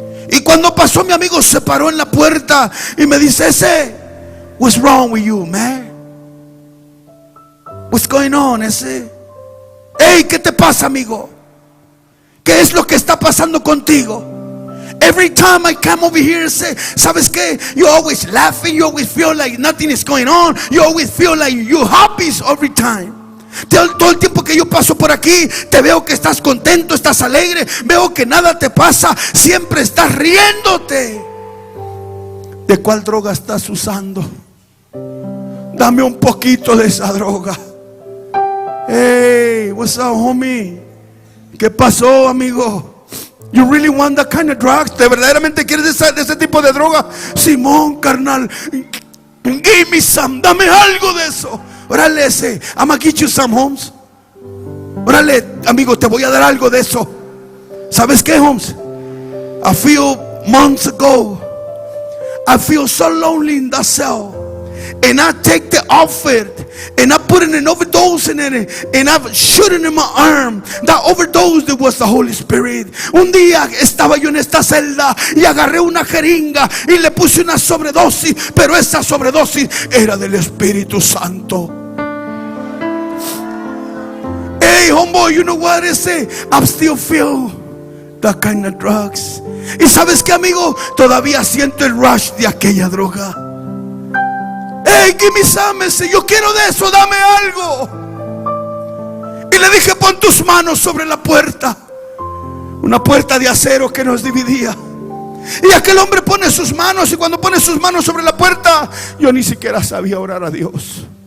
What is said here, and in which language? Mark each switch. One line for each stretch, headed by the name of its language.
Spanish: Y cuando pasó mi amigo se paró en la puerta y me dice: ese,
English: what's wrong with you, man? What's going on,
Spanish: ese? Hey, ¿qué te pasa, amigo? ¿Qué es lo que está pasando contigo?
English: Every time I come over here, say,
Spanish: ¿sabes qué?
English: You always laughing, you always feel like nothing is going on, you always feel like you're happy every time.
Spanish: Todo el tiempo que yo paso por aquí, te veo que estás contento, estás alegre, veo que nada te pasa, siempre estás riéndote. ¿De cuál droga estás usando? Dame un poquito de esa droga.
English: Hey, what's up, homie?
Spanish: ¿Qué pasó, amigo?
English: You really want that kind of drugs?
Spanish: ¿Te verdaderamente quieres de ese tipo de droga? Simón, carnal,
English: give me some,
Spanish: dame algo de eso. Órale, ese,
English: I'm gonna get you some, Holmes.
Spanish: Órale, amigo, te voy a dar algo de eso. ¿Sabes qué, Holmes?
English: A few months ago, I feel so lonely in that cell, and I take the outfit and I put putting an overdose in it, and I'm shooting in my arm. That overdose was the Holy Spirit.
Spanish: Un día estaba yo en esta celda y agarré una jeringa y le puse una sobredosis, pero esa sobredosis era del Espíritu Santo.
English: Hey, homeboy, you know what I say? I'm still feel that kind of drugs.
Spanish: Y sabes qué, amigo, todavía siento el rush de aquella droga.
English: Hey, give me some.
Spanish: Yo quiero de eso, dame algo. Y le dije, pon tus manos sobre la puerta. Una puerta de acero que nos dividía. Y aquel hombre pone sus manos, y cuando pone sus manos sobre la puerta, yo ni siquiera sabía orar a Dios.